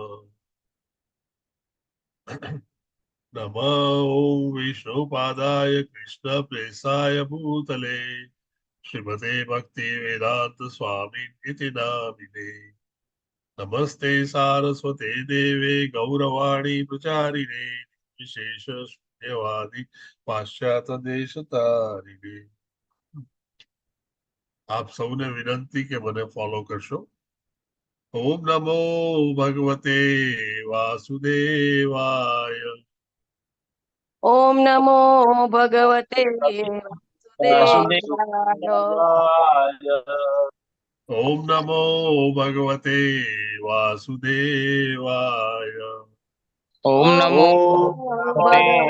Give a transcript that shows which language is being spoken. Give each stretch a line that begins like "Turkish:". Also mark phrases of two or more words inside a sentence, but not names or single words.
Sanskrit: नमो विष्णुपादाय कृष्णप्रेसाय भूतले श्रीमते भक्ति वेदांत स्वामी इति नामिने नमस्ते सारस्वते देवे गौरवाणी प्रचारिणे विशेष शून्यवादी पाश्चात्य देश तारिणे
Gujarati: आप સૌને વિનંતી કે મને ફોલો કરશો
Sanskrit: ओम नमो भगवते वासुदेवाय ओम नमो भगवते वासुदेवाय। ओम नमो भगवते वासुदेवाय ओम नमो भगवते